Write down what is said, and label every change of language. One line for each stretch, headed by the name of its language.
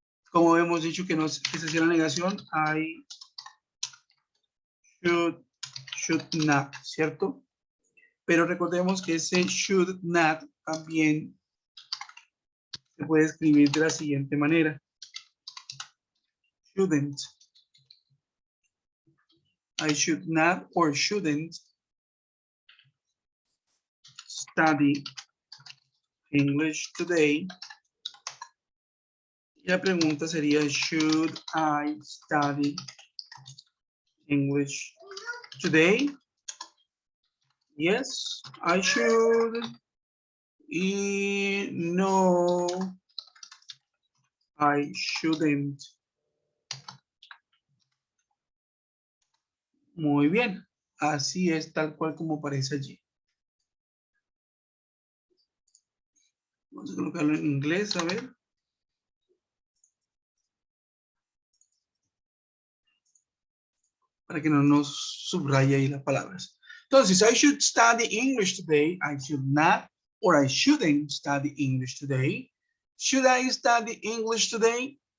Spanish: Como hemos dicho que se hacía la negación,
English: I
Spanish: should not, ¿cierto? Pero recordemos que ese should not también se puede escribir de la siguiente manera.
English: Shouldn't. I should not or shouldn't study English today.
Spanish: Y la pregunta sería,
English: should I study English today? Yes, I should.
Spanish: Y no,
English: I shouldn't.
Spanish: Muy bien, así es tal cual como aparece allí. Vamos a colocarlo en inglés, a ver. Para que no nos subraye ahí las palabras. Entonces,
English: I should study English today. I should not, or I shouldn't study English today. Should I study English today?